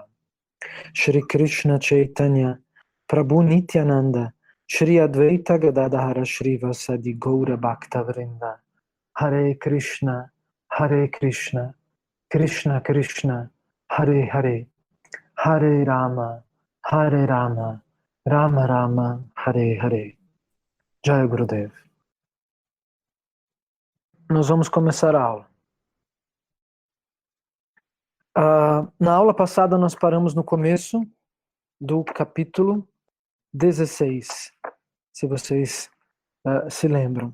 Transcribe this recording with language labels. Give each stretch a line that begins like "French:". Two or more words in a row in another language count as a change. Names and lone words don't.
Sanskrit: श्री कृष्ण चैतन्य प्रभु नित्यानन्द श्री अद्वैत गदाधर श्री वासादि गौर भक्त वृन्द हरे कृष्ण कृष्ण कृष्ण हरे हरे हरे राम राम राम हरे हरे.
Hindi: जय गुरुदेव.
Portuguese: Nós vamos começar a aula. Na aula passada nós paramos no começo do capítulo 16, se vocês se lembram.